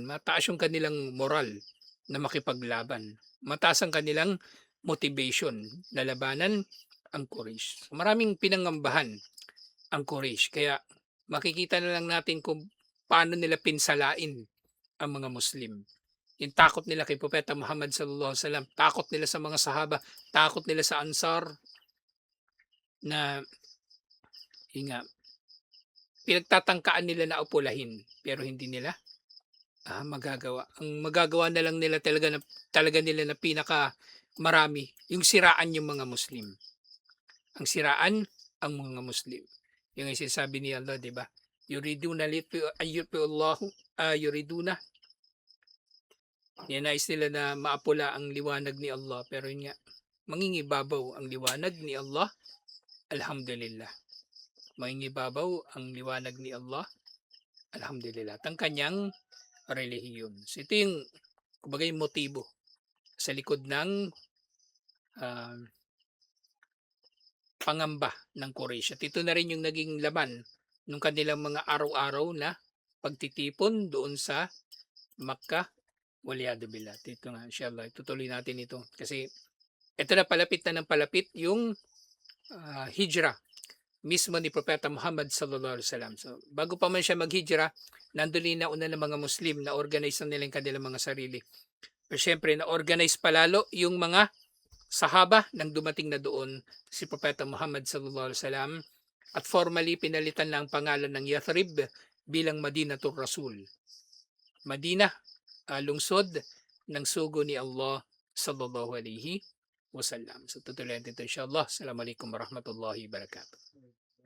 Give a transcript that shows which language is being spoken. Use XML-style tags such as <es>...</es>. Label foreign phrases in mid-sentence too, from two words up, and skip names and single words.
<tl>Mataas yung kanilang moral na makipaglaban. Mataas ang kanilang motivation na labanan ang Quraysh. Maraming pinangambahan ang Quraysh. Kaya makikita na lang natin kung paano nila pinsalain ang mga Muslim. Yung takot nila kay Propeta Muhammad</tl> <ar>صلى الله عليه وسلم,</ar> <tl>takot nila sa mga sahaba, takot nila sa Ansar, na nga, pinagtatangkaan nila na upulahin pero hindi nila magagawa. Ang magagawa na lang nila talaga nila na pinaka marami yung siraan yung mga Muslim. Ang siraan ang mga Muslim. Yung sinasabi ni Allah, di ba?</tl> <ar>يريدون أيطفئ الله يريدون.</ar> <tl>Nais nila na maapula ang liwanag ni Allah, pero yun nga, mangingibabaw ang liwanag ni Allah.</tl> <ar>Alhamdulillah.</ar> <tl>Mangingibabaw ang liwanag ni Allah.</tl> <ar>Alhamdulillah.</ar> <tl>At ang kanyang relihiyon. So ito yung, kumbaga, yung motibo sa likod ng pangamba ng Quraysh. At ito na rin yung naging laman ng kanilang mga araw-araw na pagtitipon doon sa Makkah.</tl> <ar>والعياذ بالله.</ar> <tl>Ito nga, inshallah, itutuloy natin ito. Kasi ito na palapit na ng palapit yung hijrah mismo ni Propeta Muhammad</tl> <ar>صلى الله عليه وسلم.</ar> <tl>So, bago pa man siya maghijra, nandun na una ng mga Muslim na organize na nila yung kanilang mga sarili. Pero syempre, na-organize palalo yung mga sahaba nang dumating na doon si Propeta Muhammad</tl> <ar>صلى الله عليه وسلم</ar> <tl>at formally pinalitan na ang pangalan ng Yathrib bilang Madinatul Rasul. Madina, lungsod ng sugo ni Allah</tl> <ar>صلى الله عليه وسلم.</ar> <tl>So tutuloy natin ito inshallah.</tl> <ar>السلام عليكم ورحمة الله وبركاته.</ar>